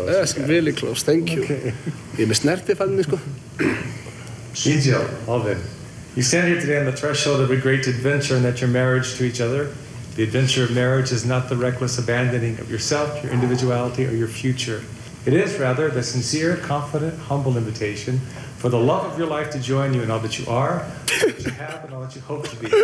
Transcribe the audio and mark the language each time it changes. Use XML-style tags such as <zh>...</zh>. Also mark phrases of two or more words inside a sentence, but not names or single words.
<en>That's really close. Thank you.</en> <is>Ég er með snertifælni, sko. Egil,</is> <en>Alvin, you stand here today on the threshold of a great adventure and that your marriage to each other. The adventure of marriage is not the reckless abandoning of yourself, your individuality, or your future. It is, rather, the sincere, confident, humble invitation for the love of your life to join you in all that you are, all that you have, and all that you hope to be.</en>